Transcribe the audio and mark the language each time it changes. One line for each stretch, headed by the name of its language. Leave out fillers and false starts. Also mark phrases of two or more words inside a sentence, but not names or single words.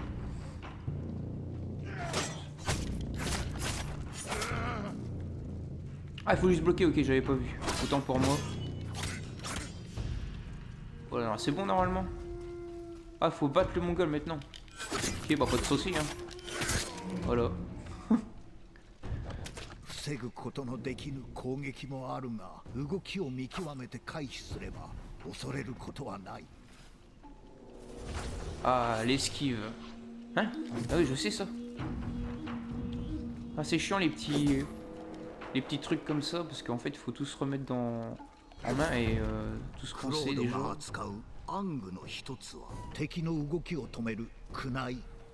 French: Ah, il faut juste bloquer, ok, j'avais pas vu. Autant pour moi. Voilà, c'est bon normalement. Ah, faut battre le mongol maintenant. Ok, bah pas de soucis, hein. Voilà.
Japanese: 防ぐことのできぬ攻撃もあるが、動きを見極めて回避すれば恐れることはない。
French: Ah, l'esquive. Hein? Ah oui, je sais ça. Ah, c'est chiant les petits trucs comme ça, parce qu'en fait, il faut tous se remettre en main et tous
Japanese: クロ
French: penser
Japanese: ード
French: déjà.
Japanese: が扱う暗具の一つは敵の動きを止めるクナイ。